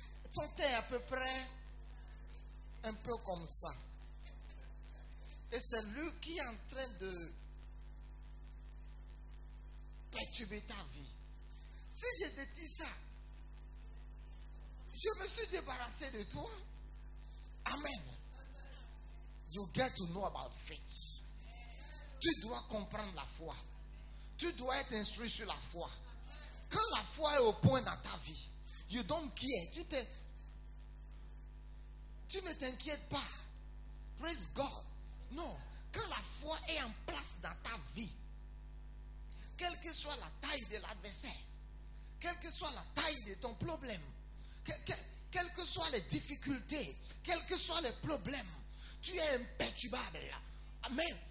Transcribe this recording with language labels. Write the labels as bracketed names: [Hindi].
[French] Son teint est à peu près un peu comme ça. Et c'est lui qui est en train de perturber ta vie. Si je te dis ça, je me suis débarrassé de toi. Amen. [English] You get to know about faith. [French] Tu dois comprendre la foi. Tu dois être instruit sur la foi. Quand la foi est au point dans ta vie, [English] you don't care. [French] Tu ne t'inquiètes pas. [English] Praise God. [French] Non. Quand la foi est en place dans ta vie, quelle que soit la taille de l'adversaire, quelle que soit la taille de ton problème, quelles que soient les difficultés, quels que soient les problèmes, tu es imperturbable. Amen.